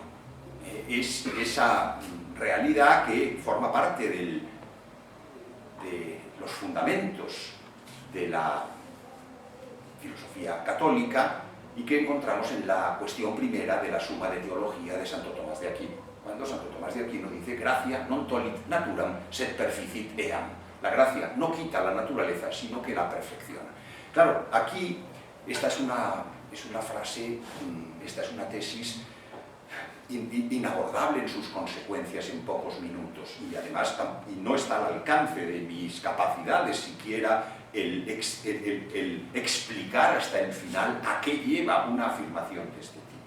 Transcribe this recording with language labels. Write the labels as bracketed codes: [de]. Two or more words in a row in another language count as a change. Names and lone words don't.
[es] Es esa realidad que forma parte de los fundamentos de la filosofía católica y que encontramos en la cuestión primera de la Suma de Teología de Santo Tomás de Aquino, cuando Santo Tomás de Aquino dice [la] gracia non tolit naturam sed perficit eam. [es] La gracia no quita la naturaleza, sino que la perfecciona. Claro, aquí esta es una frase, esta es una tesis inabordable en sus consecuencias en pocos minutos, y además no está al alcance de mis capacidades siquiera el explicar hasta el final a qué lleva una afirmación de este tipo.